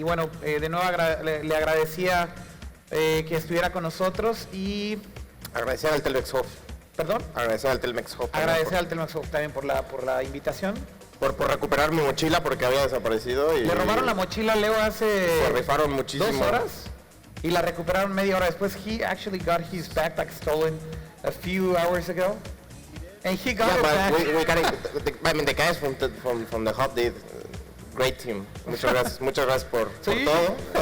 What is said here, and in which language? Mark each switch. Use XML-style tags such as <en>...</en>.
<es>Y bueno, de nuevo le agradecía que estuviera con nosotros y... Agradecer al Telmex Hub. ¿Perdón? Agradecer al Telmex Hub. Agradecer al Telmex Hub también por la invitación. Por recuperar mi mochila porque había desaparecido. Y Le robaron la mochila a Leo hace... Se rifaron muchísimo. 2 horas y la recuperaron media hora después.</es> <en>He actually got his backpack stolen a few hours ago. And he got it back. We got it. The guys from the Hub did great team.</en> <es>Muchas gracias por todo.</es>